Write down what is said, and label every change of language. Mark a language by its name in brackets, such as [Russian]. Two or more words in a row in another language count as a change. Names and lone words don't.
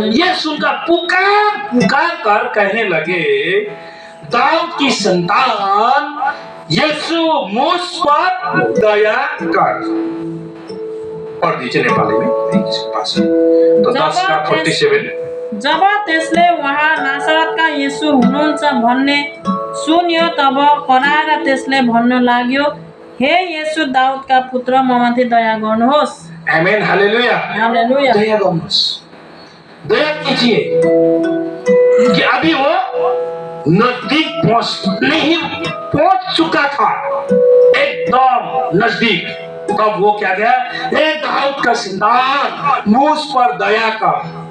[Hindi] ये सुनकर पुकार कर कहने लगे, दाऊद की संतान यीशु मुझ पर दया कर। पढ़ दीजिए नेपाली में पास। तो 10 का 47। [Nepali] जब त्यसले उहाँ नासरतका येशू हुनुहुन्छ भन्ने सुन्यो तब कराएर त्यसले भन्न लाग्यो, हे येशू दाउदका पुत्र, ममाथि दया गर्नुहोस्। आमीन, हालेलुया। हालेलुया। दया गर्नुहोस्, [Hindi] दया कीजिए कि अभी वो नजदीक पहुंच चुका था, एकदम नजदीक। तब वो क्या गया, हे दाऊद का संतान मुझ पर दया कर।